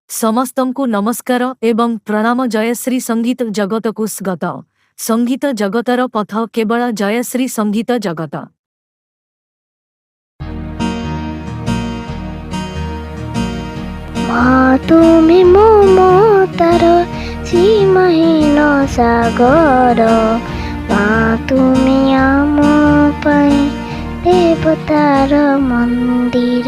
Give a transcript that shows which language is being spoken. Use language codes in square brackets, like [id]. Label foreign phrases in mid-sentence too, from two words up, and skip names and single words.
[or] ସମସ୍ତଙ୍କୁ ନମସ୍କାର ଏବଂ ପ୍ରଣାମ। ଜୟଶ୍ରୀ ସଙ୍ଗୀତ ଜଗତକୁ ସ୍ୱାଗତ। ସଙ୍ଗୀତ ଜଗତର ପଥ କେବଳ ଜୟଶ୍ରୀ ସଙ୍ଗୀତ ଜଗତ। [bn] তুমি মমতার সীমাহীন সাগর, মা তুমি আম পাই দেবতার মন্দির।